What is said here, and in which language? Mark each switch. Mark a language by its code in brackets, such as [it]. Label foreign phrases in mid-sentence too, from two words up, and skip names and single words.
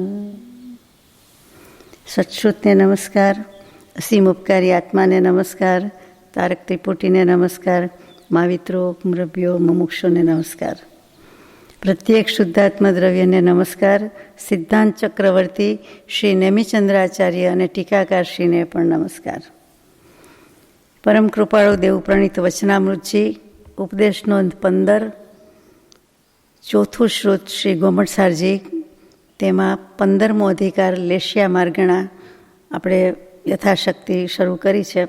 [gu] સત્શ્રુતને નમસ્કાર, અસીમ ઉપકારી આત્માને નમસ્કાર, તારક ત્રિપુટીને નમસ્કાર, મહાવિત્રો, મુરબ્બિયો, મુમુક્ષોને નમસ્કાર, પ્રત્યેક શુદ્ધાત્મા દ્રવ્યને નમસ્કાર, સિદ્ધાંત ચક્રવર્તી શ્રી નેમિચંદ્રાચાર્ય અને ટીકાકારશ્રીને પણ નમસ્કાર. પરમ કૃપાળુ દેવપ્રણીત વચનામૃતજી ઉપદેશ નોંધ 15 ચોથું શ્રુત શ્રી ગોમટસારજી, તેમાં 15મો અધિકાર લેશ્યા માર્ગણા આપણે યથાશક્તિ શરૂ કરી છે.